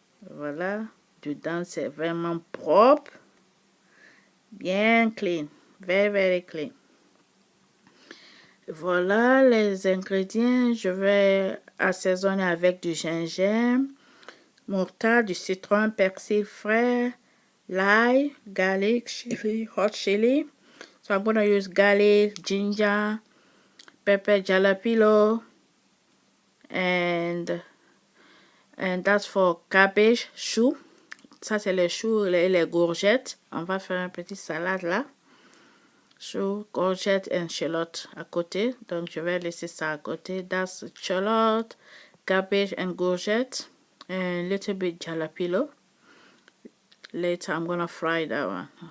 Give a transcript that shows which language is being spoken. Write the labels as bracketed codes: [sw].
[fr] Voilà. Dedans, c'est vraiment propre. Bien clean. [en] Very, very clean. [fr] Voilà les ingrédients. Je vais assaisonner avec du gingembre, moutarde, du citron, persil frais, l'ail, garlic, chili, hot chili. [en] So I'm going to use garlic, ginger, pepper, jalapeno, and that's for cabbage, chou. [fr] Ça c'est les choux et les courgettes. On va faire une petite salade là. Chou, courgettes et shallot à côté. Donc je vais laisser ça à côté. [en] That's shallot, cabbage and courgette, and a little bit jalapeno. Later I'm gonna fry that one.